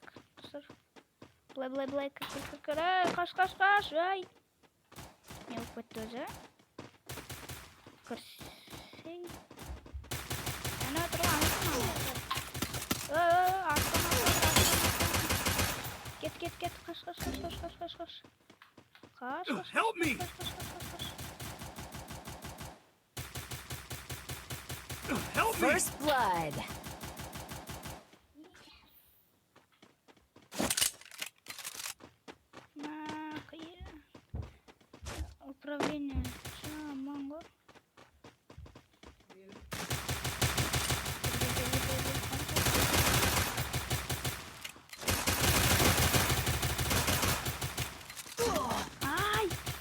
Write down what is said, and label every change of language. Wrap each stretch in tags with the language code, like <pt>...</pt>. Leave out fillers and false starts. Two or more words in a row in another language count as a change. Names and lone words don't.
<kk>Былай, қаш, ай! Не болып кетті өзі? Кірсей. Әне отырған, Кет, қаш.</kk> <en>Help me! Help me! First blood.</en> <ru>Управление.</ru> <kk>Манго. Ай!</kk>